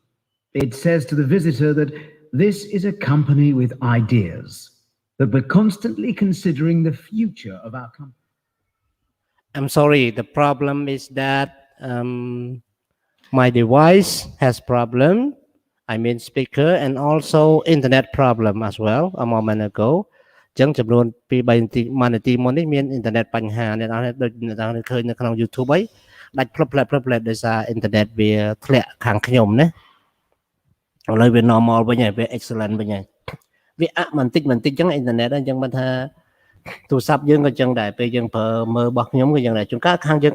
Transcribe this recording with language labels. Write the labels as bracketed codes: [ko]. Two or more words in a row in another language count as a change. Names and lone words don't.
[en] It says to the visitor that this is a company with ideas, that we're constantly considering the future of our company. I'm sorry, the problem is that my device has problem. I mean speaker and also internet problem as well a moment ago. [km] ចឹងចំនួនពី3នាទី1នាទីមុននេះមានអ៊ីនធឺណិតបញ្ហាអ្នកនរដូចអ្នកនរឃើញនៅក្នុង YouTube អីដាច់ផ្លឹបដោយសារអ៊ីនធឺណិតវាធ្លាក់ខាងខ្ញុំណាឥឡូវវា normal វិញហើយវា excellent វិញហើយវាអាក់បន្តិចចឹងអ៊ីនធឺណិតអញ្ចឹងមិនថាទូរស័ព្ទយើងក៏ចឹងដែរពេលយើងប្រើមើលរបស់ខ្ញុំក៏ចឹងដែរជួនកាលខាងយើង